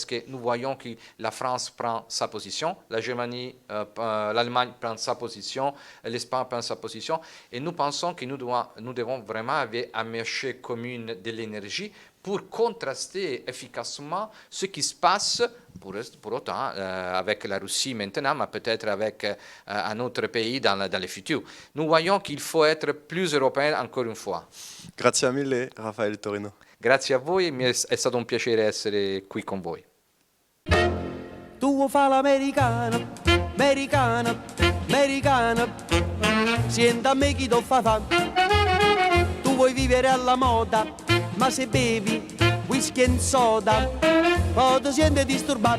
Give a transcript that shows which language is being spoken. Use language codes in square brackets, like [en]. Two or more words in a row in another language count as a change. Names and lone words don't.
[fr] que nous voyons que la France prend sa position, la Germanie, l'Allemagne prend sa position, l'Espagne prend sa position, et nous pensons que nous devons vraiment avoir un marché commun de l'énergie pour contraster efficacement ce qui se passe, pour autant, avec la Russie maintenant, mais peut-être avec un autre pays dans le futur. Nous voyons qu'il faut être plus européen encore une fois. [it] Grazie mille, Raffaele Torino. Grazie a voi, è stato un piacere essere qui con voi. Tu vuoi fare l'americano, americano, americano. Sienta a me chi ti fa fa. Tu vuoi vivere alla moda, ma se bevi whisky e soda, poi ti senti disturbato.